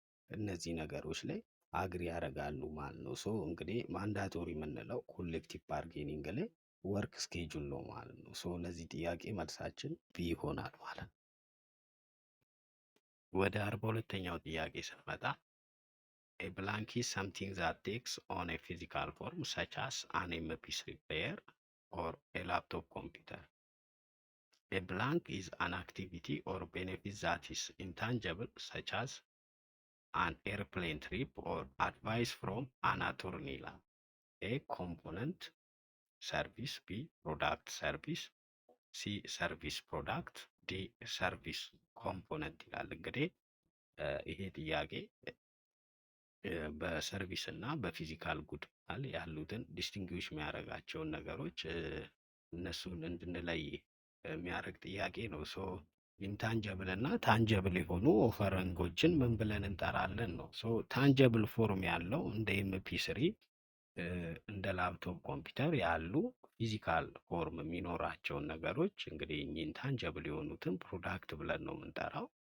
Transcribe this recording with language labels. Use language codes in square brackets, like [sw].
[am] እነዚህ ነገሮች ላይ አግሪ ያደርጋሉ ማለት ነው። ሶ እንግዲህ ማንዳቶሪ የምንለው ኮሌክቲቭ ባርጌኒንግ ላይ ወርክ ስኬጁል ነው ማለት ነው። ሶ ለዚህ ጥያቄ መልሳችን ቢ ይሆናል ማለት ነው። ወደ 42ኛው ጥያቄ ስንመጣ [en] A blank is something that takes on a physical form such as an MP3 player or a laptop computer. A blank is an activity or benefit that is intangible such as an airplane trip or advice from an attorney. A component service, B product service, C service product, D service component [am] ይላል። እንግዲህ ይሄ ጥያቄ በሰርቪስ እና በፊዚካል ጉድ ያሉትን ዲስቲንጉዊሽ የሚያደርጋቸውን ነገሮች እነሱን እንድንለይ የሚያደርግ ጥያቄ ነው። ሶ ኢንታንጀብል እና ታንጀብል የሆኑ ኦፈረንጎችን ምን ብለን እንጠራለን ነው። ሶ ታንጀብል ፎርም ያለው እንደ ኤምፒ3 እንደ ላፕቶፕ ኮምፒውተር ያሉ ፊዚካል ፎርም የሚኖራቸውን ነገሮች እንግዲህ ኢንታንጀብል የሆኑትን ፕሮዳክት ብለን ነው የምንጠራው።